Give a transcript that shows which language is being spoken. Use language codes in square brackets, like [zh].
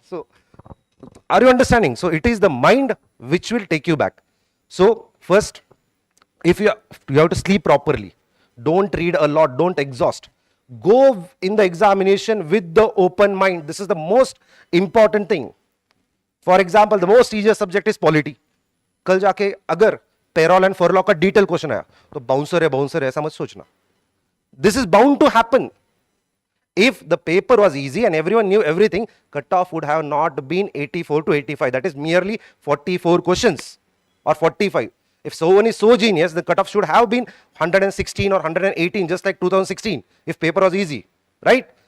[en] So are you understanding? So it is the mind which will take you back. So first, if you have to sleep properly, don't read a lot, don't exhaust. Go in the examination with the open mind. This is the most important thing. For example, the most easiest subject is polity. [hi] कल जाके अगर payroll and furlough का detail question आया तो bouncer है ऐसा मत सोचना. [en] This is bound to happen. If the paper was easy and everyone knew everything, cutoff would have not been 84 to 85. That is merely 44 questions or 45. If someone is so genius, the cutoff should have been 116 or 118, just like 2016, if paper was easy, right?